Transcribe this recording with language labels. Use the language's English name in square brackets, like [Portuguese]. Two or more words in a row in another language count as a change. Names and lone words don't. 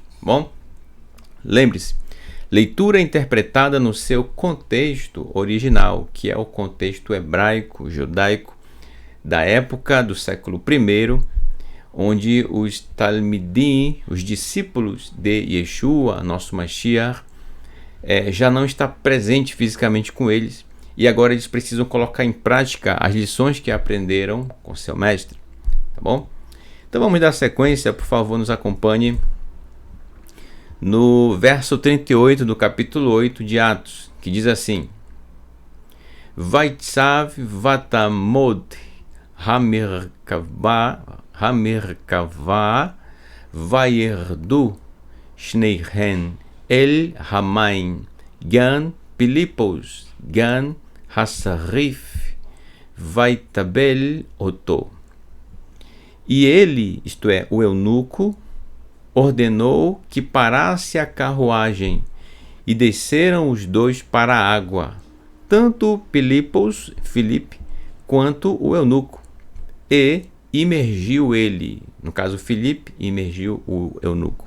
[Portuguese] Bom, lembre-se, leitura interpretada no seu contexto original, que é o contexto hebraico, judaico, da época do século I, onde os Talmidim, os discípulos de Yeshua, nosso Mashiach, já não está presente fisicamente com eles, e agora eles precisam colocar em prática as lições que aprenderam com seu mestre, tá bom? Então vamos dar sequência, por favor, nos acompanhe no verso 38 do capítulo 8 de Atos, que diz assim: [Hebrew] ויצו ותעמוד המרכבה וירדו שניהם אל המים גם פיליפוס גם הסריס ויטבול אותו. [Portuguese] E ele, isto é, o eunuco, ordenou que parasse a carruagem, e desceram os dois para a água, tanto Filipe, quanto o eunuco, e imergiu ele, no caso Filipe, imergiu o eunuco.